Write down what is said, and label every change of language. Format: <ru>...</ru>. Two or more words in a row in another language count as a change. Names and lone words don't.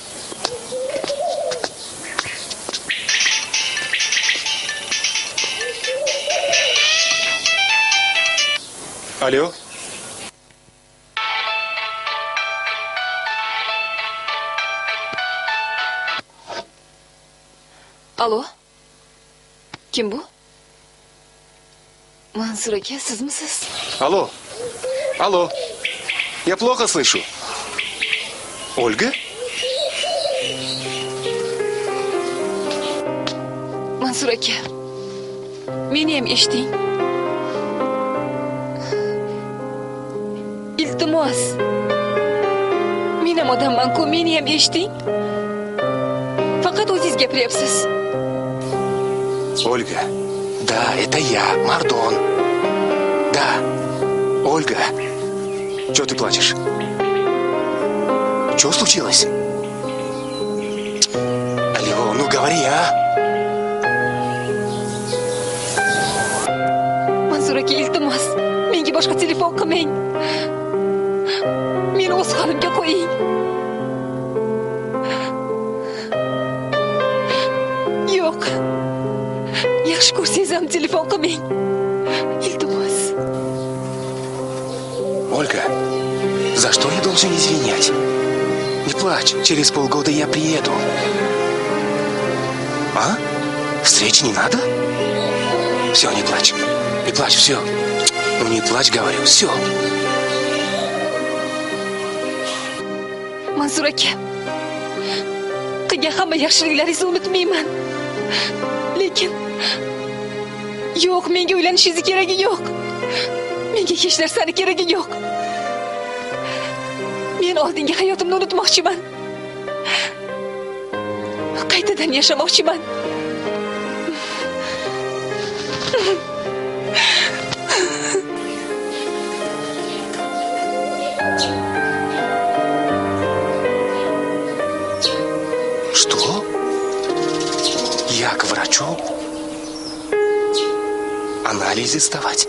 <uz>Alo. Alo. Kim bu? Mansur aka, sizmisiz?</uz> <ru>Алло. Я плохо слышу. Ольга?</ru> <uz>Mansur aka. Meni ham eshiting. Iltimos. Men ham odamman-ku, meni ham eshiting. Faqat o'zingiz gapiryapsiz.</uz> <ru>Ольга. Да, это я, Мардон. Да. Ольга. Чего ты плачешь? Что случилось? Алло, ну говори, а?</ru> <uz>Mansur aka, iltimos, menga boshqa telefon qilmang. Meni o'z holimga qo'ying. Yo'q. Yaxshi ko'rsangiz ham telefon qilmang. Iltimos.</uz> <ru>Ольга, за что я должен извинять? Не плачь, через полгода я приеду. А? Встреч не надо? Все, не плачь. Не плачь, все. Ну не плачь, говорю, все.</ru> <uz>Mansur aka. Qilgan hamma yaxshiliklaringizni unutmayman. Lekin yo'q, menga uylanishingiz keragi yo'q. Menga hech narsani keragi yo'q. Men oldingi hayotimni unutmoqchiman. Qaytadan yashamoqchiman.</uz> <ru>Что? Я к врачу? Анализы сдавать?</ru>